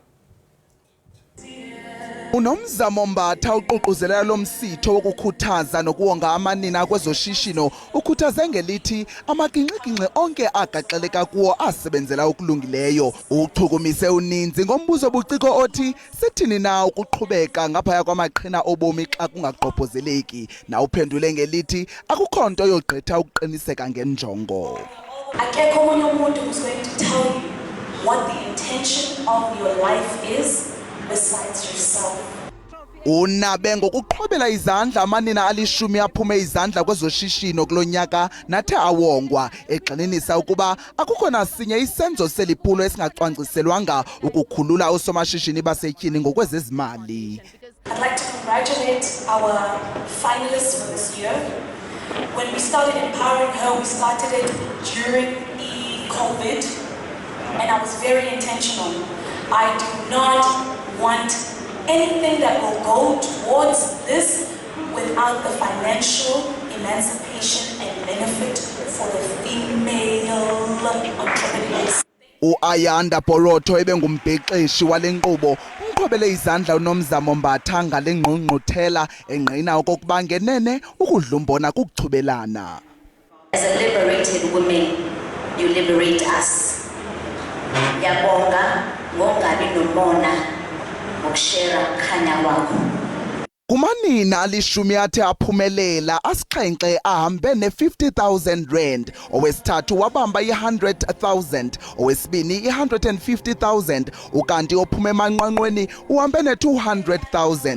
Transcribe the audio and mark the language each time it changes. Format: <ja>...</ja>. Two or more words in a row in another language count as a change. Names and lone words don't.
<xh>Unomzamo mbatha uququzelela lo msitho wokukhuthaza nokuwonga amanina kwezoshishino ukhuthaze ngelithi amaginxiginxi onke agaxeleka kuwo asebenzela okulungileyo. Uchukumise uninzi ngombuzo obuciko othi sithini na ukuqhubeka ngaphaya kwamaqhina obomi xa kungaqophozeleki, na uphendule ngelithi akukho nto yogqitha ukuqiniseka ngenjongo. Akekho omunye umuntu</xh> <en>who's going to tell you what the intention of your life is besides yourself.</en> <xh>Unabe ngokuqhobela izandla amanina alishumi aphume izandla kwezoshishino kulonyaka nathe awongwa egxininisa ukuba akukho nasinye isenzo seliphulo esingacwangciselwanga ukukhulula osomashishini basetyhini ngokwezezimali.</xh> <en>I'd like to congratulate our finalists for this year. When we started empowering her, we started it during COVID, and I was very intentional. I do not want anything that will go towards this without the financial emancipation and benefit for the female entrepreneurs.</en> <xh>Ayanda Porotho ebengumbhexeshi wale nkqubo umqhobele izandla unomzamo mbatha ngale ngqongqothela engqina okokuba ngenene ukudlumbona kukuchubelana.</xh> <en>As a liberated woman, you liberate us.</en> <xh>Yabonga ngongabi nomona ngokushare khanya wakho. Kumanina alishumi athe aphumelela asixhenxe ahambe ne-50,000 rand, owesithathu wabamba i-100,000, owesibini i-150,000, ukanti ophume emanqwanqweni uhambe ne-200,000.</xh>